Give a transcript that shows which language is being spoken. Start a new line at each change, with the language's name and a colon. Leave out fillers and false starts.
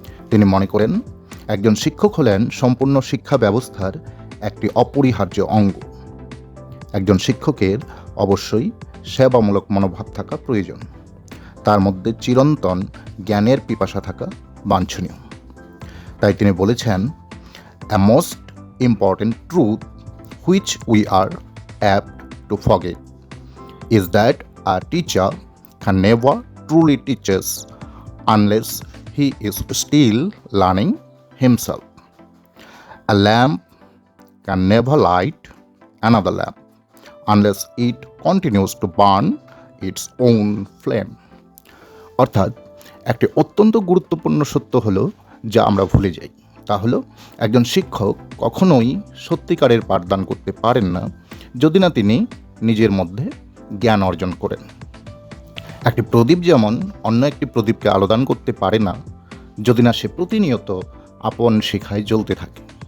Bangla: তিনি মনে করেন একজন শিক্ষক হলেন সম্পূর্ণ শিক্ষা ব্যবস্থার একটি অপরিহার্য অঙ্গ। একজন শিক্ষকের অবশ্যই সেবামূলক মনোভাব থাকা প্রয়োজন। তার মধ্যে চিরন্তন জ্ঞানের পিপাসা থাকা বাঞ্ছনীয়। তাই তিনি বলেছেন,
English: a most important truth which we are apt to forget is that a teacher can never truly teach us unless he is still learning himself. A lamp can never light another lamp unless it continues to burn its own flame.
Bangla: অর্থাৎ একটি অত্যন্ত গুরুত্বপূর্ণ সত্য হলো যা আমরা ভুলে যাই, তা হলো একজন শিক্ষক কখনোই সত্যিকারের পাঠদান করতে পারেন না যদি না তিনি নিজের মধ্যে জ্ঞান অর্জন করেন। একটি প্রদীপ যেমন অন্য একটি প্রদীপকে আলোদান করতে পারে না যদি না সে প্রতিনিয়ত আপন শিখায় জ্বলতে থাকে।